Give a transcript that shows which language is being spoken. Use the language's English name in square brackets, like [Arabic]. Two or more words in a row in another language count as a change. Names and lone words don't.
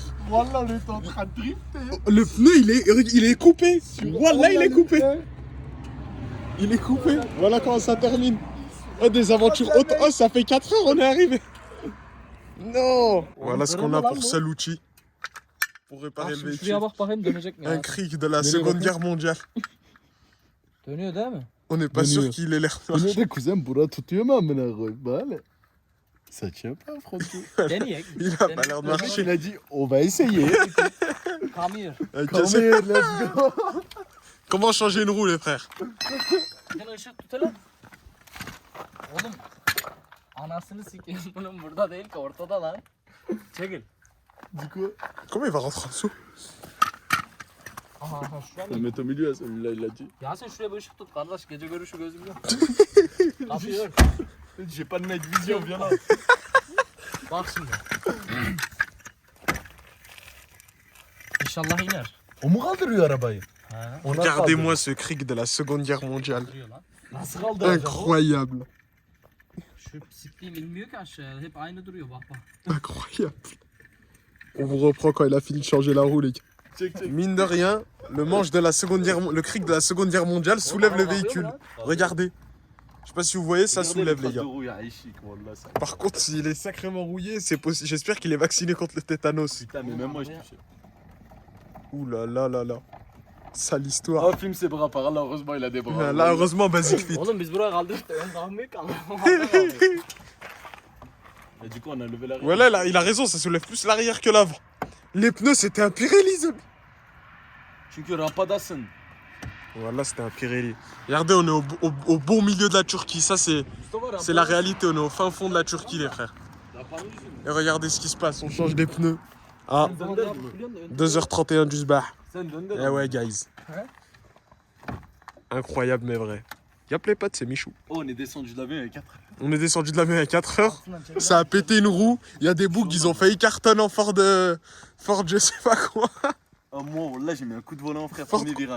[French] Wallah, on est en train de drifter. Le pneu, il est coupé. Wallah, il est coupé. Il est coupé. Voilà comment ça termine. Oh, des aventures hautes. Oh, ça fait 4 heures, on est arrivé. Non. Voilà ce qu'on a pour Salucci. Pour réparer le [Turkish] Şuraya [French] véhicule. [Turkish] bak bakayım dönecek mi ya? [French] Un cric de la Seconde Guerre mondiale. [Turkish] Dönüyor değil mi? [French] On n'est pas sûr qu'il ait l'air [Turkish] Bu ne [French] marché. [Turkish] de kuzen bura tutuyor mu amına koyayım? Böyle. [French] Ça tient pas Franco. [Turkish] Deneyek. [French] Il a pas l'air de marcher. Il a dit on va essayer. [English] Come here. Come here, let's go. [French] Comment changer une roue, les frères? [Turkish] Gel ışık tutalım. Oğlum. Anasını sikeyim bunun burada değil ki ortada lan. Çekil. [French] Du coup, Comment il va rentrer en dessous? [Turkish] Aha şuraya [French] on [Turkish] mı? [French] met au milieu, celui-là il a dit. [Turkish] Yasin şuraya bir ışık tut kardeş gece görüşü gözüm yok. Kapıyı ör. [French] J'ai pas de [English] night vision, [French] viens là. [Turkish] Bak şimdi. İnşallah iner. O mu kaldırıyor arabayı? Ha. Ona [French] Regardez-moi ce cric de la Seconde Guerre mondiale. [Turkish] Duruyor lan. Nasıl kaldıracak o? [French] Incroyable. [Turkish] Şu siktiğim inmiyor ki aşağıya. Hep aynı duruyor bak bak. [French] Incroyable. On vous reprend quand il a fini de changer la roue, les gars. Check, check. Mine de rien, le manche de la Seconde Guerre, le cric de la Seconde Guerre mondiale soulève le véhicule. Regardez. Je sais pas si vous voyez, ça soulève, les gars. Par contre, s'il est sacrément rouillé, c'est possible. J'espère qu'il est vacciné contre le tétanos. Putain, mais même moi je touchais. Ouh là là là là. Sale histoire. Oh, filme ses bras par là, heureusement il a des bras. Là, heureusement, Basic Fit. [Turkish] Oğlum biz buraya kaldırdık da ön kalmıyor ki [French] Et du coup, on a levé la Ouais, là, il a raison, ça soulève plus l'arrière que l'avant. Les pneus, c'était un Pirelli, ça. [Turkish] Çünkü rampadasın. [French] Voilà, c'était un Pirelli. Regardez, on est au bon milieu de la Turquie. Ça, c'est la réalité. On est au fin fond de la Turquie, les frères. Et regardez ce qui se passe. On change des pneus à 2h31 du sbah. [Turkish] Sen döndür. [French] Eh ouais, guys. Ouais. Incroyable, mais vrai. Y'a les potes, c'est Michou. Oh, on est descendu de l'avion il y a 4 heures. On est descendu de l'avion à 4 heures. Ça a pété une roue. Il y a des boucs, ils ont failli cartonner en Ford je sais pas quoi. Oh, moi, là, j'ai mis un coup de volant, frère, Fort- premier virage.